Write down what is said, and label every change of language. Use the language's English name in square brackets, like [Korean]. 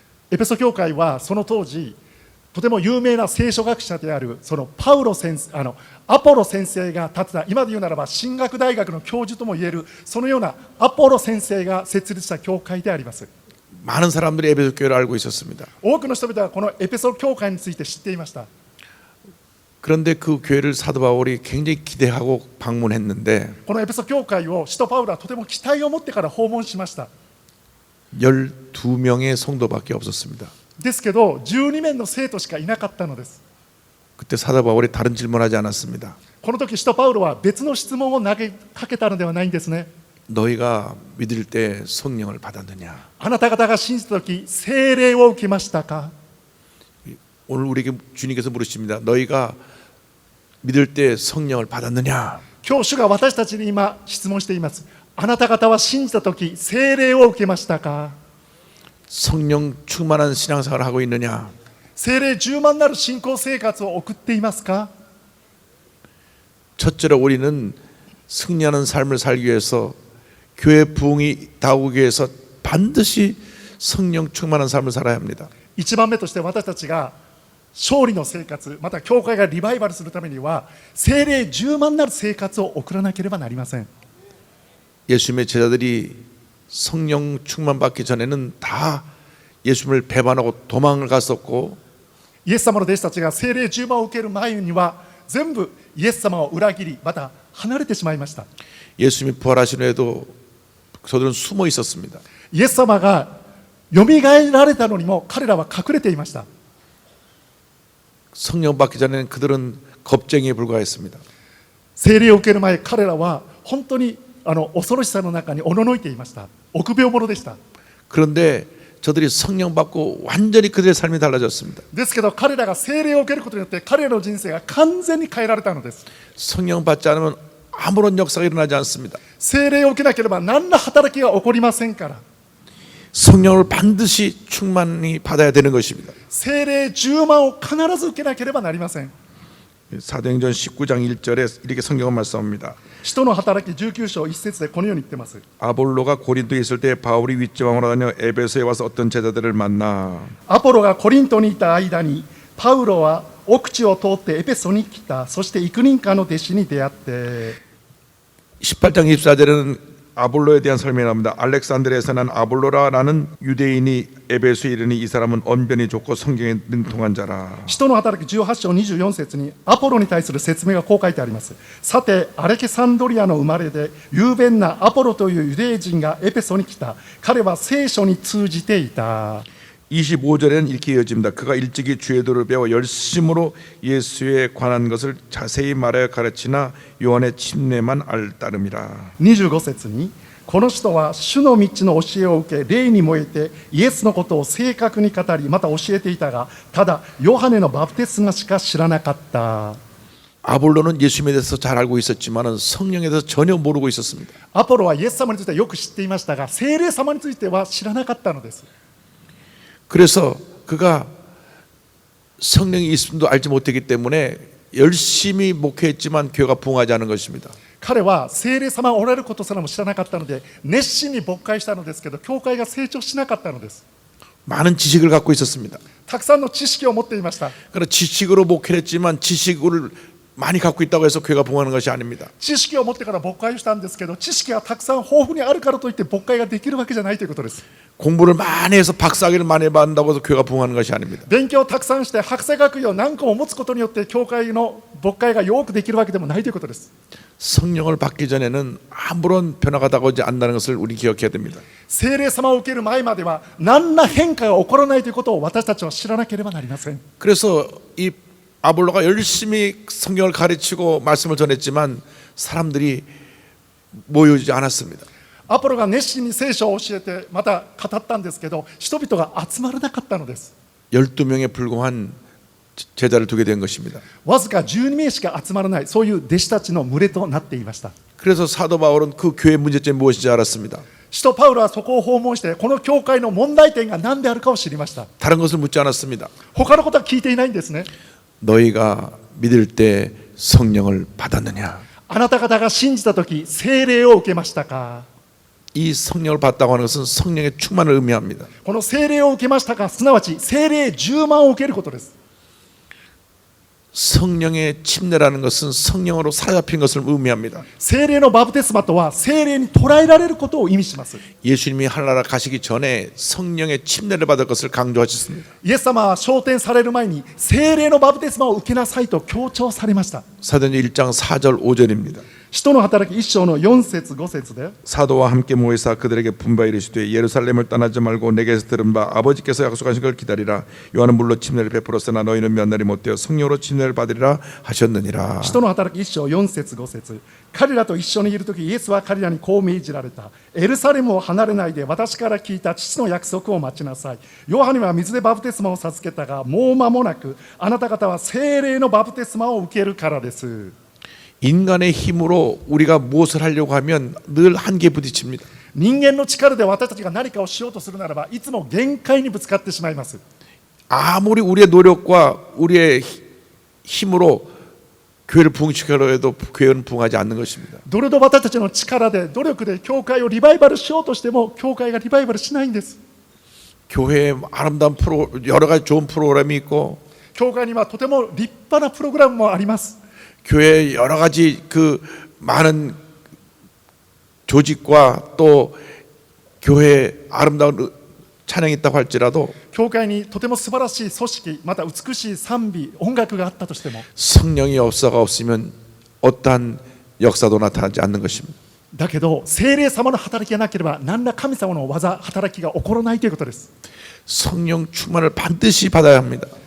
[Japanese] エペソ教会はその当時とても有名な聖書学者であるそのパウロ先生アポロ先生が建てた今で言うならば神学大学の教授ともいえるそのようなアポロ先生が設立した教会であります。 [Korean] 많은 사람들이 에베소 교회를 알고 있었습니다. [Japanese] 多くの人々はこのエペソ教会について知っていました。 [Korean] 그런데 그 교회를 사도 바울이 굉장히 기대하고 방문했는데 [Japanese] このエペソ教会を使徒パウロはとても期待を持ってから訪問しました。 [Korean] 12명의 성도밖에 없었습니다. [Japanese] ですけど12名の生徒しかいなかったのです。 [Korean] 그때 사도 바울이 다른 질문하지 않았습니다. [Japanese] この時使徒パウロは別の質問を投げかけたのではないんですね。 [Korean] 너희가 믿을 때 성령을 받았느냐? [Japanese] あなた方が信じた時聖霊を受けましたか。 [Korean] 오늘 우리에게 주님께서 물으십니다. 너희가 믿을 때 성령을 받았느냐? [Japanese] 今日主が私たちに今質問しています。あなた方は信じた時聖霊を受けましたか。 [Korean] 성령 충만한 신앙생활을 하고 있느냐? [Japanese] 聖霊充満なる信仰生活を送っていますか。 [Korean] 첫째로 우리는 승리하는 삶을 살기 위해서 교회 부흥이 다오기 위해서 반드시 성령 충만한 삶을 살아야 합니다. [Japanese] 一番目として私たちが勝利の生活また教会がリバイバルするためには聖霊充満なる生活を送らなければなりません。 [Korean] 예수님의 제자들이 성령 충만 받기 전에는 다 예수님을 배반하고 도망을 갔었고 [Japanese] イエス様の弟子たちが聖霊充満を受ける前には全部イエス様を裏切りまた離れてしまいました。 [Korean] 예수님이 부활하신 후에도 저들은 숨어 있었습니다. [Japanese] イエス様がよみがえられたのにも彼らは隠れていました。 [Korean] 성령 받기 전에는 그들은 겁쟁이에 불과했습니다. [Japanese] 聖霊を受ける前彼らは本当に恐ろしさの中におののいていました。臆病者でした。 [Korean] 그런데 저들이 성령 받고 완전히 그들의 삶이 달라졌습니다. [Japanese] ですけど彼らが聖霊を受けることによって彼らの人生が完全に変えられたのです。 [Korean] 성령 받지 않으면 아무런 역사가 일어나지 않습니다. [Japanese] 聖霊を受けなければ何ら働きが起こりませんから。 [Korean] 성령을 반드시 충만히 받아야 되는 것입니다. [Japanese] 聖霊10万を必ず受けなければなりません。 [Korean] 사도행전 19장 1절에 이렇게 성경은 말씀합니다. [Japanese] 使徒の働き19章1節でこのように言ってます。 [Korean] 아볼로가 고린도에 있을 때 바울이 윗지방으로 다녀 에베소에 와서 어떤 제자들을 만나 [Japanese] アポロがコリントにいた間にパウロは奥地を通ってエペソに来た。そして幾人かの弟子に出会って [Korean] 18장 24절에는 아볼로에 대한 설명이 나옵니다. 알렉산드리아에서 난 아볼로라라는 유대인이 에베소에 이르니 이 사람은 언변이 좋고 성경에 능통한 자라. [Japanese] 使徒の働き18章24節にアポロに対する説明がこう書いてあります。さてアレキサンドリアの生まれで雄弁なアポロというユダヤ人がエペソに来た。彼は聖書に通じていた。 [Korean] 25절에는 이렇게 이어집니다. 그가 일찍이 주의 도를 배워 열심으로 예수에 관한 것을 자세히 말하여 가르치나 요한의 침례만 알 따름이라. [Japanese] 25節にこの人は主の道の教えを受け霊に燃えてイエスのことを正確に語りまた教えていたがただヨハネのバプテスマしか知らなかった。 [Korean] 아볼로는 예수님에 대해서 잘 알고 있었지만 성령에 대해서 전혀 모르고 있었습니다. [Japanese] アポロはイエス様についてはよく知っていましたが聖霊様については知らなかったのです。 [Korean] 그래서 그가 성령이 있음도 알지 못했기 때문에 열심히 목회했지만 교회가 부흥하지 않은 것입니다. [Japanese] 彼は聖霊様がおられることすらも知らなかったので熱心に牧会したのですけど教会が成長しなかったのです。 [Korean] 많은 지식을 갖고 있었습니다. [Japanese] たくさんの知識を持っていました。 [Korean] 그러나 지식으로 목회를 했지만 지식을 많이 갖고 있다고 해서 교회가 부흥하는 것이 아닙니다. [Japanese] 知識を持ってから牧会をしたんですけど知識がたくさん豊富にあるからといって牧会ができるわけじゃないということです。 [Korean] 공부를 많이 해서 박사학위를 많이 받는다고 해서 교회가 부흥하는 것이 아닙니다. [Japanese] 勉強をたくさんして博士学位を何個も持つことによって教会の牧会がよくできるわけでもないということです。 [Korean] 성령을 받기 전에는 아무런 변화가 다가오지 않는다는 것을 우리 기억해야 됩니다. [Japanese] 聖霊様を受ける前までは何ら変化が起こらないということを私たちは知らなければなりません。 [Korean] 그래서 이 아볼로가 열심히 성경을 가르치고 말씀을 전했지만 사람들이 모이지 않았습니다. [Japanese] アポロが熱心に聖書を教えてまた語ったんですけど人々が集まらなかったのです。 [Korean] 12명에 불과한 제자를 두게 된 것입니다. [Japanese] わずか12名しか集まらないそういう弟子たちの群れとなっていました。 [Korean] 그래서 사도 바울은 그 교회 문제점이 무엇인지 알았습니다. [Japanese] 使徒パウロはそこを訪問してこの教会の問題点が何であるかを知りました。 [Korean] 다른 것을 묻지 않았습니다. [Japanese] 他のことは聞いていないんですね。 [Korean] 너희가 믿을 때 성령을 받았느냐? [Japanese] あなた方が信じたとき聖霊を受けましたか。 [Korean] 이 성령을 받다고 하는 것은 성령의 충만을 의미합니다. [Japanese] この聖霊を受けましたかすなわち聖霊10万を受けることです。 [Korean] 성령의 침례라는 것은 성령으로 사로잡힌 것을 의미합니다. [Japanese] 聖霊のバプテスマとは聖霊に捉えられることを意味します。 [Korean] 예수님이 하늘나라 가시기 전에 성령의 침례를 받을 것을 강조하셨습니다. [Japanese] イエス様は昇天される前に聖霊のバプテスマを受けなさいと強調されました。 [Korean] 사도행전 1장 4절 5절입니다. [Japanese] 使徒の働き1章の4節5節で [Korean] 사도와 함께 모이사 그들에게 분바에 이르시되 예루살렘을 떠나지 말고 내게서 들은 바 아버지께서 약속하신 걸 기다리라. 요한은 물로 침례를 베풀었으나 너희는 몇 날이 못되어 성령으로 침례를 받으리라 하셨느니라. [Japanese] 使徒の働き1章4節5節彼らと一緒にいるときイエスは彼らにこう命じられた。エルサレムを離れないで私から聞いた父の約束を待ちなさい。ヨハネは水でバプテスマを授けたがもう間もなくあなた方は聖霊のバプテスマを受けるからです。 [Korean] 인간의 힘으로 우리가 무엇을 하려고 하면 늘 한계에 부딪힙니다. [Japanese] 人間の力で私たちが何かをしようとするならばいつも限界にぶつかってしまいます。 [Korean] 아무리 우리의 노력과 우리의 힘으로 교회를 부흥시키려고 해도 교회는 부흥하지 않는 것입니다. [Japanese] どれほど私たちの力で努力で教会をリバイバルしようとしても教会がリバイバルしないんです。 [Korean] 교회에 아름다운 여러 가지 좋은 프로그램이 있고 [Japanese] 教会にはとても立派なプログラムもあります。 [Korean] 교회에 여러 가지 그 많은 조직과 또 교회에 아름다운 찬양이 있다고 할지라도 [Japanese] 教会にとても素晴らしい組織また美しい賛美音楽があったとしても [Korean] 성령의 역사가 없으면 어떠한 역사도 나타나지 않는 것입니다. [Japanese] だけど聖霊様の働きがなければ何ら神様の技働きが起こらないということです。 [Korean] 성령 충만을 반드시 받아야 합니다.